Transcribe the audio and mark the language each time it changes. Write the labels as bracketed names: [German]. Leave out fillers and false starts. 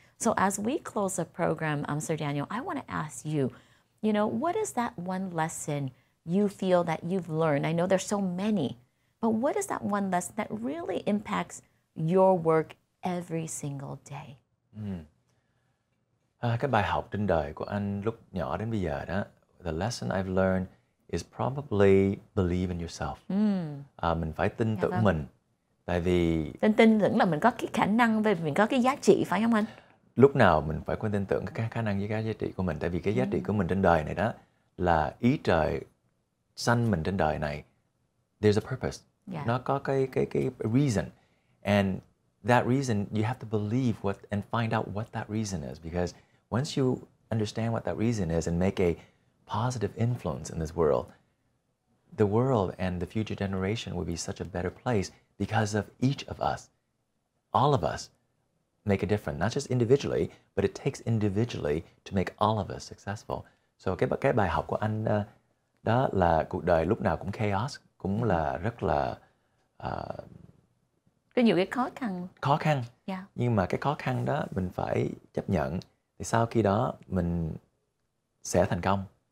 [English] So as we close the program, Sir Daniel, I want to ask you, you know, what is that one lesson you feel that you've learned? I know there's so many, but what is that one lesson that really impacts your work every single day? [Vietnamese] Cái bài học trên đời của anh lúc nhỏ đến bây giờ đó, [English] the lesson I've learned is probably believe in yourself. [Vietnamese] Mình phải tin tưởng mình. Tại vì tin tưởng là mình có cái khả năng, về mình có cái giá trị, phải không anh? Lúc nào mình phải có tin tưởng cái khả năng với cái giá trị của mình. Tại vì cái giá trị của mình trên đời này đó là ý trời sanh mình trên đời này. [English] There's a purpose. Yeah. [Vietnamese] Nó có cái reason. [English] And that reason you have to believe and find out what that reason is. Because once you understand what that reason is and make a positive influence in this world, the world and the future generation will be such a better place because of each of us. All of us make a difference, not just individually, but it takes individually to make all of us successful. [Vietnamese] So cái bài học của anh đó là cuộc đời lúc nào cũng chaos, cũng là rất là có nhiều cái khó khăn. Yeah. Nhưng mà cái khó khăn đó mình phải chấp nhận, thì sau khi đó mình sẽ thành công.